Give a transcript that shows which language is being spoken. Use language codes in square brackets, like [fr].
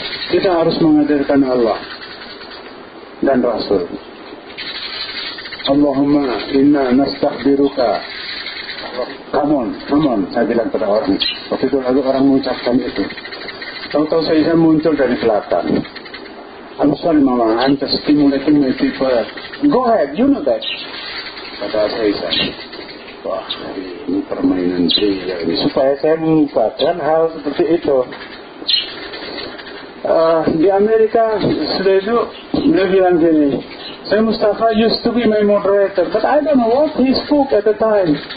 [id] Kita harus mengajarkan Allah dan Rasul. [ar] Allahumma inna nastaghfiruka. [en] Come on, [id] saya bilang pada orang. Waktu itu lalu orang mengucapkan itu. Tahu-tahu saya muncul dari belakang. [en] I'm sorry mama, I'm just stimulating my people. Go ahead, you know that. [id] Kata saya, wah ini permainan dia ini. Supaya saya mengungkapkan hal seperti itu. Di Amerika sudah itu dia bilang gini, saya Mustafa [en] used to be my moderator, but I don't know what he spoke at the time.